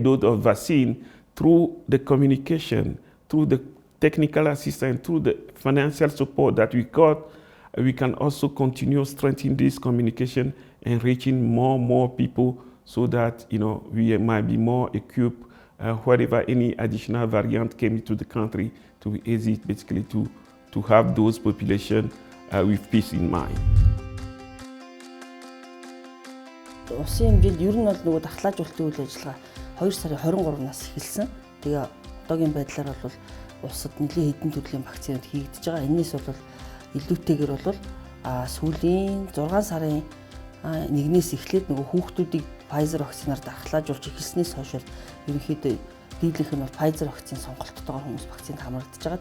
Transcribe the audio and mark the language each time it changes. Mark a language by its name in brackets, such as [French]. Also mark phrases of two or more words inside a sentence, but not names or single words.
[English] dose of vaccine, through the communication, through the technical assistance, through the financial support that we got, we can also continue strengthening this communication and reaching more people so that we might be more equipped wherever any additional variant came into the country, to be easy basically to have those population with peace in mind. [Mongolian] Улсын жилд ер нь бол нөгөө дахлаажуулалтын үйл ажиллагаа 2 сарын 23-наас эхэлсэн. Тэгээ одоогийн байдлаар бол улсад нэлийн хэдэн төрлийн вакцинууд хийгдэж байгаа. Энээс бол илүүтэйгээр бол сүүлийн 6 сарын 1-ээс эхлээд нөгөө хүүхдүүдийг Pfizer вакцинаар дахлаажуулж эхэлснээс хойш ерөнхийдөө дийлэнх нь бол Pfizer вакцины сонголттойгоор хүмүүс вакцинд хамрагдаж байгаа.